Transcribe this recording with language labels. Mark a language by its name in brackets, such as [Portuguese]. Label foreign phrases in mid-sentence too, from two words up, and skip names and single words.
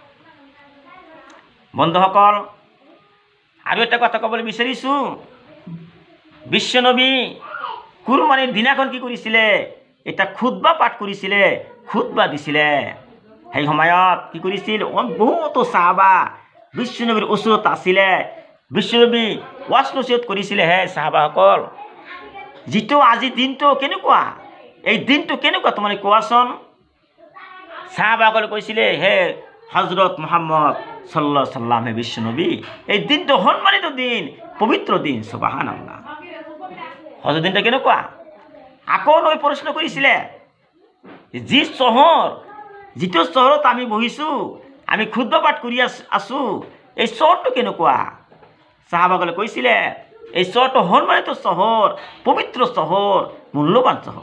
[Assamese] বন্ধুসকল, আৰু এটা কথা ক'বলৈ বিচাৰিছোঁ, বিশ্বনবী কুৰবানীৰ দিনাখন কি কৰিছিলে? এটা খুতবা পাঠ কৰিছিলে, খুতবা দিছিলে। সেই সময়ত কি কৰিছিল? বহুতো সাহাবা বিশ্বনবীৰ ওচৰত আছিলে। বিশ্বনবী ওয়াজ নসিহত কৰিছিলে। হে সাহাবাসকল, যিটো আজি দিনটো কেনেকুৱা, এই দিনটো কেনেকুৱা তোমালোকে কোৱাচোন? সাহাবাসকলে কৈছিলে, হে হজরত মুহাম্মদ [Arabic] صلى الله عليه وسلم, [Assamese] হে বিশ্বনবী, এই দিনটো সন্মানিত দিন, পবিত্র দিন। সুবহানাল্লাহ। হজের দিনটা কেনেকুৱা? আকৌ নৈ প্ৰশ্ন কৰিছিলে, যিটো চহৰত আমি বহিছোঁ, আমি খুতবা পাঠ কৰি আছোঁ, এই চহৰটো কেনেকুৱা? সাহাবাসকলে কৈছিলে, এই চহৰটো সন্মানিত চহৰ, পবিত্ৰ চহৰ, মূল্যৱান চহৰ।